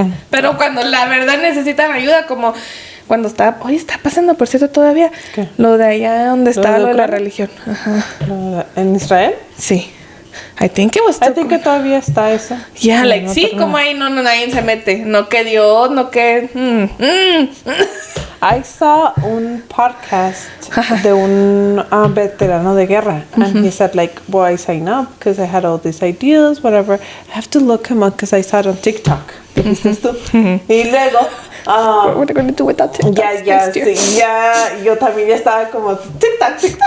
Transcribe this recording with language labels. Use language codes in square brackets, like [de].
[es] Pero cuando la verdad necesitan ayuda, como cuando está pasando, por cierto, todavía ¿qué? Lo de allá donde está lo de la religión. Ajá. ¿En Israel? [en] Sí. I think [es] que todavía está eso. Yeah, like, no, sí, como ahí no nadie se mete. No que Dios, no que... [en] I saw [es] un podcast de un veterano de guerra, [en] and he said like, "Well, I signed up because I had all these ideas, whatever. I have to look him up because I saw it on TikTok." [es] ¿Dijiste tú? Y luego, [en] what are we going to do without TikTok? [es] Ya, yo también ya estaba como TikTok.